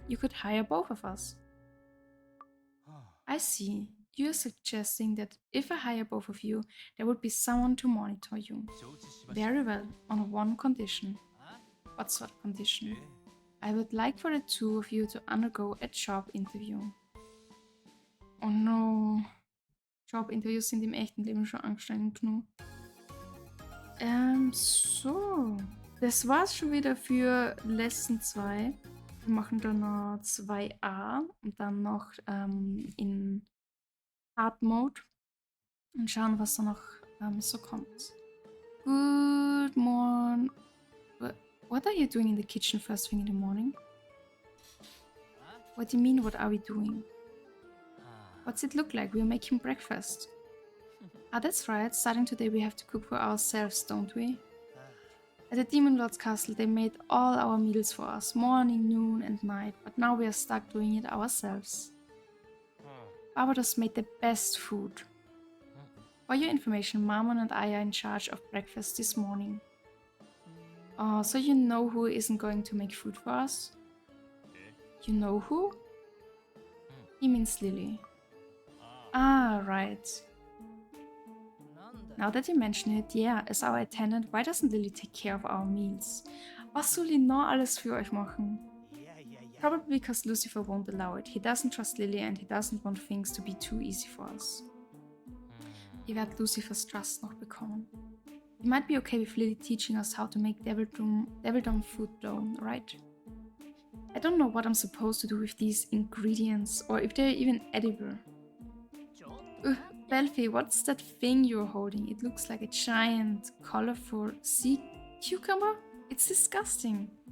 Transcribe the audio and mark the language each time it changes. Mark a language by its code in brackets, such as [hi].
[en] You could hire both of us. I see. You're suggesting that if I hire both of you, there would be someone to monitor you. Very well, on one condition. What sort of condition? I would like for the two of you to undergo a job interview. Oh no. [de] Jobinterviews sind im echten Leben schon anstrengend genug. So. Das war's schon wieder für Lesson 2. Wir machen dann noch 2a und dann noch in Hard Mode und schauen, was da noch so kommt. [en] Good morning. What are you doing in the kitchen first thing in the morning? What do you mean, what are we doing? What's it look like? We're making breakfast. Ah, that's right. Starting today we have to cook for ourselves, don't we? At the Demon Lord's castle they made all our meals for us, morning, noon and night, but now we are stuck doing it ourselves. Barbados made the best food. For your information, Marmon and I are in charge of breakfast this morning. Oh, so you know who isn't going to make food for us? You know who? He means Lily. Ah, right. Now that you mention it, yeah, as our attendant, why doesn't Lily take care of our meals? [de] Was soll die noch alles für euch machen? [en] Probably because Lucifer won't allow it. He doesn't trust Lily and he doesn't want things to be too easy for us. [de] Ihr werdet Lucifers trust noch bekommen. [en] You might be okay with Lily teaching us how to make Devildom food dough, right? I don't know what I'm supposed to do with these ingredients or if they're even edible. Belfi, what's that thing you're holding? It looks like a giant, colorful sea cucumber? It's disgusting.